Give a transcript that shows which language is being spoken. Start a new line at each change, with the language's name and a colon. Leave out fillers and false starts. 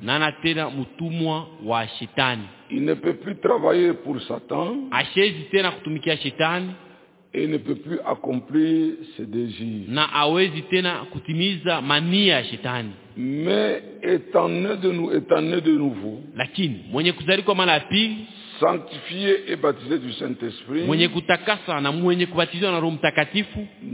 Swahili: na ana tena mtumwa wa shetani,
French: il ne peut plus travailler pour Satan,
Swahili: hawezi tena kutumikia shetani,
French: et il ne peut plus accomplir ses désirs,
Swahili: na hawezi tena kutimiza mania ya shetani.
French: Mais étant né de nouveau,
Swahili: lakini mwenye kuzaliwa mara ya pili,
French: sanctifié et baptisé du Saint-Esprit,
Swahili: mwenye kutakasa na mwenye kubatizwa na Roho Mtakatifu,